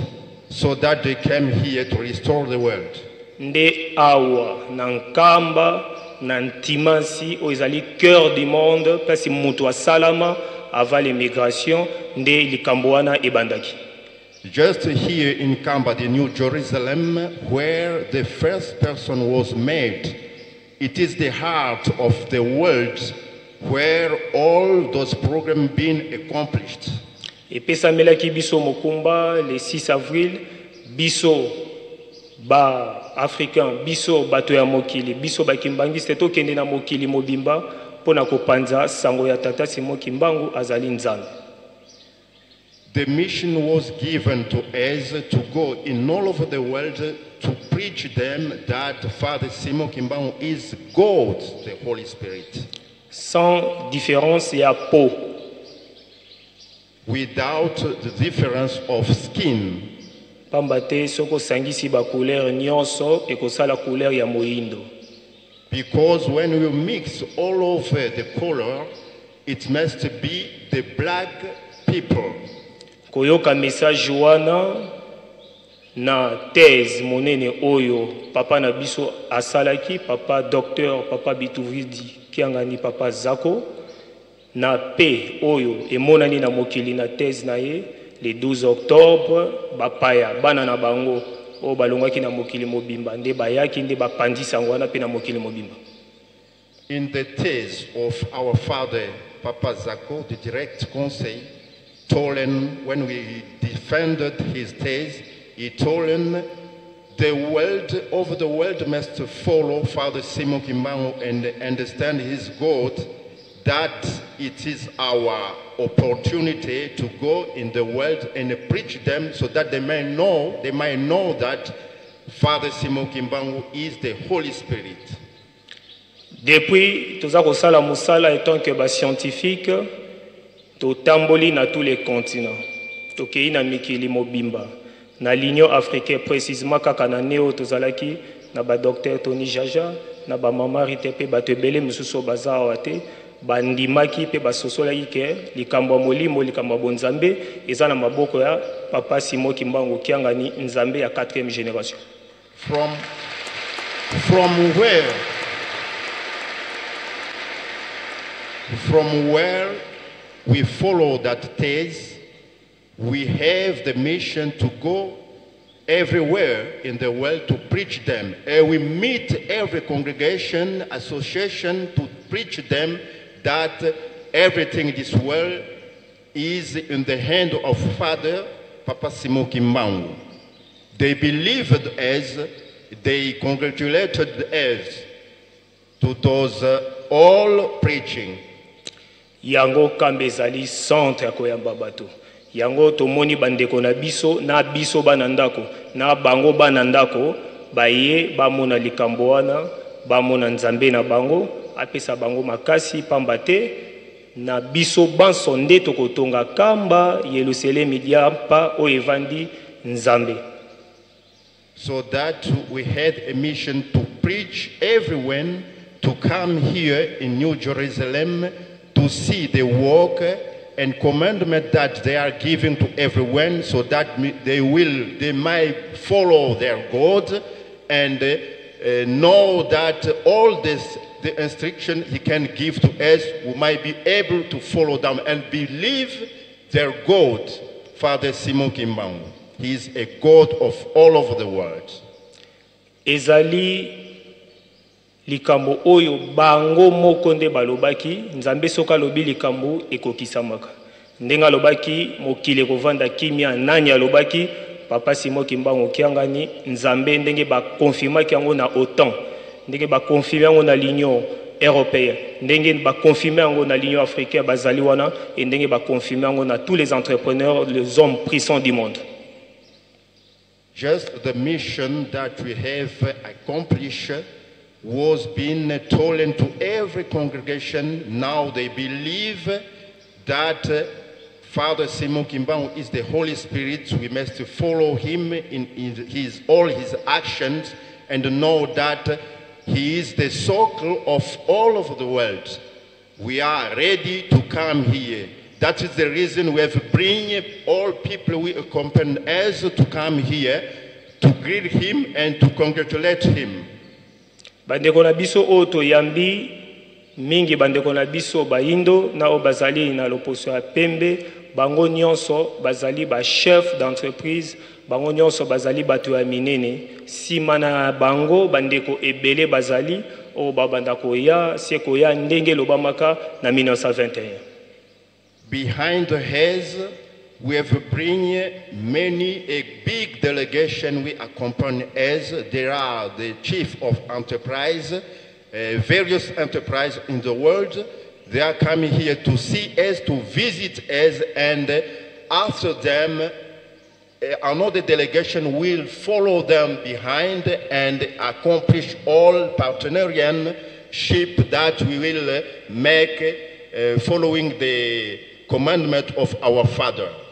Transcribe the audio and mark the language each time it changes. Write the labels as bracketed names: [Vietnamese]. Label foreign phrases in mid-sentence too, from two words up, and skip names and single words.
[English] So that they came here to restore the world. [Lingala] Nde awa na nkamba na ntimasi oizali [French] cœur du monde [Lingala] kasi mutu salama [French] avant l'immigration [Lingala] nde likambo wana ebandaki. [English] Just here in Kamba, the New Jerusalem, where the first person was made, it is the heart of the world where all those programs being accomplished. [Lingala] Epesa melaki biso mokumba [French] le 6 avril [Lingala] biso ba africain biso bato ya mokili biso ba kimbangiste tokende na mokili mobimba pona kopanza sango ya tata Simon Kimbangu azali nzambe. [English] The mission was given to us to go in all over the world to preach them that Father Simon Kimbangu is God, the Holy Spirit. [French] Sans différence ya peau. [English] Without the difference of skin. [Lingala] Pambate soko sangisi ba couleur nyonso ekosala couleur ya moindo. [English] Because when you mix all over the color, it must be the black people. [Lingala] Koyoka message wana na thèse monene oyo papa na biso asalaki, papa docteur, papa Bituvidi Kiangani, papa Zako na pe oyo emonani na mokili na thèse na ye [French] le 12 octobre [Lingala] bapaya bana na bango o balongaki na mokili mobimba nde bayaki nde bapandisa ngwana pe na mokili mobimba. [English] In the thèse of our father Papa Zako, the direct conseil, told him when we defended his thèse, he told him the world over the world must follow Father Simon Kimbangu and understand his God, that it is our opportunity to go in the world and preach them so that they might know that Father Simon Kimbangu is the Holy Spirit. [Lingala] Depuis toza kosala musala [French] étant que [Lingala] ba scientifique to tamboli na [French] tous les continents. [Lingala] Tokei na mikili mobimba na l'Union africaine précisément kaka na neo tozalaki na ba docteur Tony Jaja na ba mama Ritepe batebele mususu bazawa te. Bandimaki pe basosolaki ke likambo molimo likambo bonzambe eza na maboko ya papa Simon Kimbangu Kiangani nzambe ya 4e génération. [English] From where we follow that thèse, we have the mission to go everywhere in the world to preach them. And we meet every congregation, association to preach them that everything in this world is in the hand of Father Papa Simon Kimbangu. They believed us, they congratulated us to those all preaching. [Lingala] Yango kambe zali centre ya koyamba bato. yango tomoni bandeko na biso bana ndako na bango bana ndako baye bamona likambo wana bamona nzambe na bango apesa bango makasi pamba te na biso banso nde tokotonga kamba Yerusalemi diapa o evandi nzambe. [English] So that we had a mission to preach everyone to come here in New Jerusalem to see the work and commandment that they are giving to everyone, so that they might follow their God and know that all this the instruction he can give to us, we might be able to follow them and believe their God, Father Simon Kimbangu. He is a God of all over the world. [Lingala] Ezali likambo oyo bango moko nde balobaki nzambe soka lobi likambo ekokisamaka. Ndenga lobaki mokile kovanda kimia nani alobaki Papa Simon Kimbangu kiangani nzambe ndenge ba confirmaki yango na OTAN. Ndenge ba confirmer yango na l'Union européenne. Ndenge ba confirmer yango na l'Union africaine bazali wana et ndenge ba confirmer yango na [French] tous les entrepreneurs, les hommes puissants du monde. [English] Just the mission that we have accomplished was being told to every congregation. Now they believe that Father Simon Kimbangu is the Holy Spirit. We must follow him in all his actions and know that he is the circle of all over the world. We are ready to come here. That is the reason we have bring all people we accompany us to come here to greet him and to congratulate him. [Lingala] Bandeko na biso oto yambi mingi bandeko na biso baindo na obazali na loposo ya pembe bango nyonso bazali ba [French] chef d'entreprise [Lingala] bango nyonso bazali bato ya minene sima na bango bandeko ebele bazali o babanda koya seko ya ndenge lobamaka na 1921. [English] Behind the heads, we have bring a big delegation we accompany us. There are the chief of enterprise, various enterprises in the world. They are coming here to see us, to visit us, and after them, another delegation will follow them behind and accomplish all partnership that we will make following the commandment of our Father.